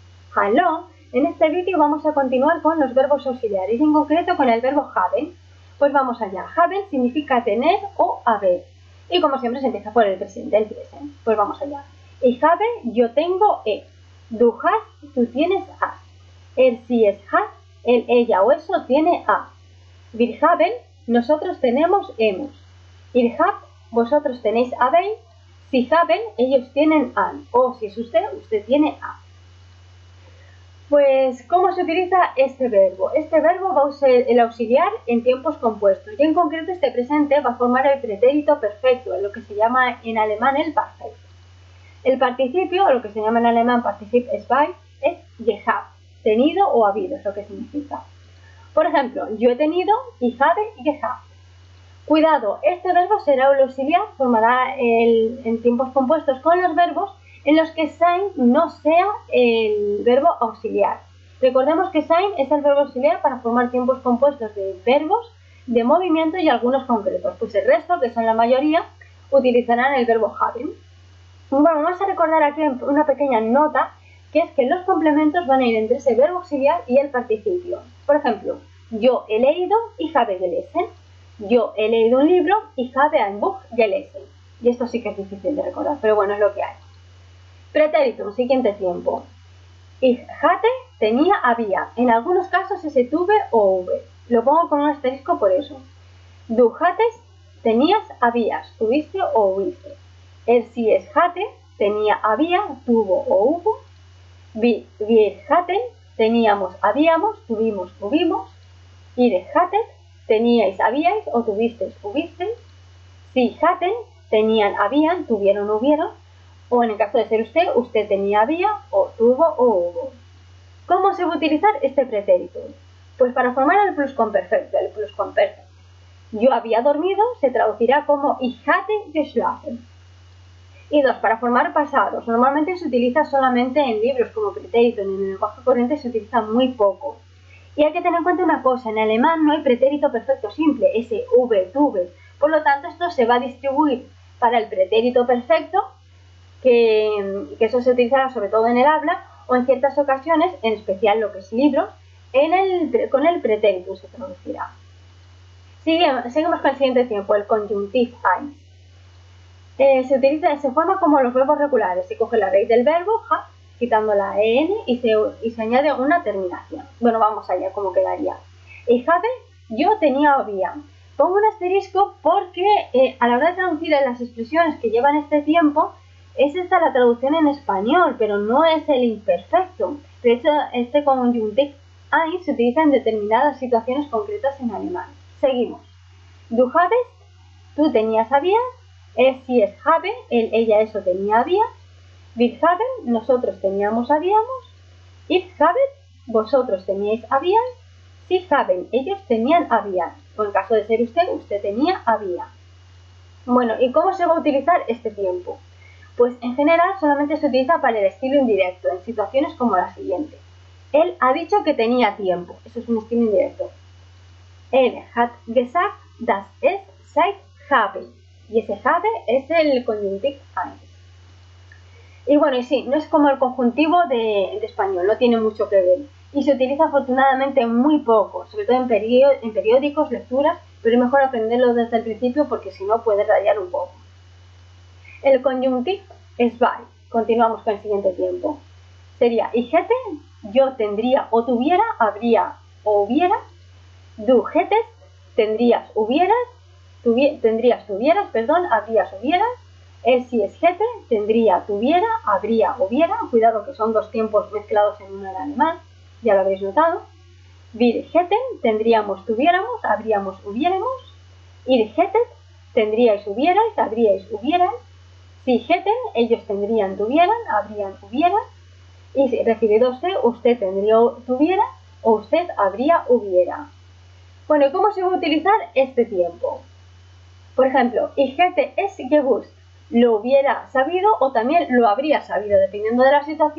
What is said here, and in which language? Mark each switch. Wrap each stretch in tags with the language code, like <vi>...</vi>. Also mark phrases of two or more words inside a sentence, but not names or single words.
<de>Hallo.</de> <es>En este vídeo vamos a continuar con los verbos auxiliares y en concreto con el verbo haben. Pues vamos allá. Haben significa tener o haber. Y como siempre se empieza por el presente, el present. Pues vamos allá.</es> <de>Ich habe,</de> <es>yo tengo, he.</es> <de>Du hast,</de> <es>tú tienes, has.</es> <de>Sie, es, hat,</de> <es>él, ella o eso tiene, a.</es> <de>Wir haben,</de> <es>nosotros tenemos, hemos.</es> <de>Ihr habt,</de> <es>vosotros tenéis, habéis.</es> <de>Sie haben,</de> <es>ellos tienen, han. O si es usted, usted tiene, a. Pues, ¿cómo se utiliza este verbo? Este verbo va a usar el auxiliar en tiempos compuestos y en concreto este presente va a formar el pretérito perfecto, lo que se llama en alemán el perfecto. El participio, o lo que se llama en alemán</es> <de>Partizip zwei,</de> <es>es gehabt, tenido o habido, es lo que significa. Por ejemplo, yo he tenido,</es> <de>ich habe gehabt.</de> <es>Cuidado, este verbo será el auxiliar, formará en tiempos compuestos con los verbos en los que sein no sea el verbo auxiliar. Recordemos que sein es el verbo auxiliar para formar tiempos compuestos de verbos, de movimiento y algunos concretos. Pues el resto, que son la mayoría, utilizarán el verbo haben. Bueno, vamos a recordar aquí una pequeña nota, que es que los complementos van a ir entre ese verbo auxiliar y el participio. Por ejemplo, yo he leído,</es> <de>ich habe gelesen.</de> <es>Yo he leído un libro,</es> <de>ich habe ein Buch gelesen.</de> <es>Y esto sí que es difícil de recordar, pero bueno, es lo que hay. Pretérito, siguiente tiempo.</es> <de>Ich hatte,</de> <es>tenía, había. En algunos casos ese tuve o hube. Lo pongo con un asterisco por eso.</es> <de>Du hattest,</de> <es>tenías, habías. Tuviste o hubiste.</es> <de>Sie, es hatte,</de> <es>tenía, había, tuvo o hubo.</es> <de>Wir hatten,</de> <es>teníamos, habíamos, tuvimos, hubimos.</es> <de>Ihr hattet,</de> <es>teníais, habíais o tuvisteis, hubisteis.</es> <de>Sie hatten,</de> <es>tenían, habían, tuvieron, hubieron. O en el caso de ser usted, usted tenía, había, o tuvo o hubo. ¿Cómo se va a utilizar este pretérito? Pues para formar el pluscuamperfecto, el pluscuamperfecto. Yo había dormido se traducirá como</es> <de>ich hatte geschlafen.</de> <es>Y dos, para formar pasados. Normalmente se utiliza solamente en libros como pretérito, en el lenguaje corriente se utiliza muy poco. Y hay que tener en cuenta una cosa, en alemán no hay pretérito perfecto simple, ese v, tuve. Por lo tanto, esto se va a distribuir para el pretérito perfecto, que eso se utilizará sobre todo en el habla o en ciertas ocasiones, en especial lo que es libros, con el pretérito se traducirá. Seguimos con el siguiente tiempo, el</es> <de>conjunctiv eins.</de> <es>Se forma como los verbos regulares, se coge la raíz del verbo, ha, quitando la en y se añade una terminación. Bueno, vamos allá, ¿cómo quedaría?</es> <de>Ich habe,</de> <es>yo tenía, había. Pongo un asterisco porque a la hora de traducir las expresiones que llevan este tiempo, es esta la traducción en español, pero no es el imperfecto. De hecho, este</es> <de>conjunctiv eins</de> <es>se utiliza en determinadas situaciones concretas en alemán. Seguimos.</es> <de>Du habest,</de> <es>tú tenías, habías.</es> <de>Sie, es habe,</de> <es>él, ella, eso tenía, había.</es> <de>Wir haben,</de> <es>nosotros teníamos, habíamos.</es> <de>Ihr habet,</de> <es>vosotros teníais, habíais.</es> <de>Sie haben,</de> <es>ellos tenían, habían. O en caso de ser usted, usted tenía, había. Bueno, ¿y cómo se va a utilizar este tiempo? Pues en general solamente se utiliza para el estilo indirecto, en situaciones como la siguiente. Él ha dicho que tenía tiempo, eso es un estilo indirecto.</es> <de>Él hat gesagt, dass es Zeit habe.</de> <es>Y ese habe es el</es> <de>conjunctiv eins.</de> <es>Y bueno, y sí, no es como el conjuntivo de español, no tiene mucho que ver. Y se utiliza afortunadamente muy poco, sobre todo en periódicos, lecturas, pero es mejor aprenderlo desde el principio porque si no puede rayar un poco. El conjunctiv es zwei. Continuamos con el siguiente tiempo. Sería</es> <de>ich hätte,</de> <es>yo tendría o tuviera, habría o hubiera.</es> <de>Du hättest,</de> <es>tendrías, hubieras. Tendrías, tuvieras, habrías, hubieras.</es> <de>Sie, es hätte,</de> <es>tendría, tuviera, habría, hubiera. Cuidado que son dos tiempos mezclados en uno en alemán, ya lo habéis notado.</es> <de>Wir hätten,</de> <es>tendríamos, tuviéramos, habríamos, hubiéramos.</es> <de>Ihr hättet,</de> <es>tendríais, hubierais, habríais, hubieran.</es> <de>Sie hätten,</de> <es>ellos tendrían, tuvieran, habrían, hubieran. Y si refiriéndose, usted tendría, tuviera, o usted habría, hubiera. Bueno, ¿y cómo se va a utilizar este tiempo? Por ejemplo,</es> <de>ich hätte es gewusst,</de> <es>lo hubiera sabido o también lo habría sabido, dependiendo de la situación.</es>